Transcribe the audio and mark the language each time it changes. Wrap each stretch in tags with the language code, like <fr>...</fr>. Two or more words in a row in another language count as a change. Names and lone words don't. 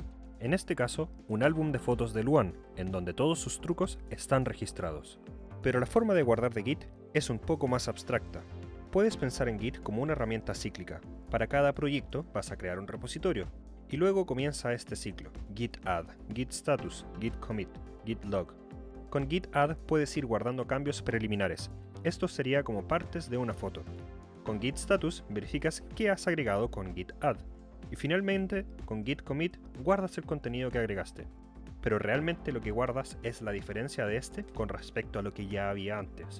<es>En este caso, un álbum de fotos de Luan, en donde todos sus trucos están registrados. Pero la forma de guardar de Git es un poco más abstracta. Puedes pensar en Git como una herramienta cíclica. Para cada proyecto vas a crear un repositorio, y luego comienza este ciclo: Git add, Git status, Git commit, Git log. Con Git add puedes ir guardando cambios preliminares. Esto sería como partes de una foto. Con Git status verificas qué has agregado con Git add. Y finalmente, con Git commit guardas el contenido que agregaste. Pero realmente lo que guardas es la diferencia de este con respecto a lo que ya había antes.</es>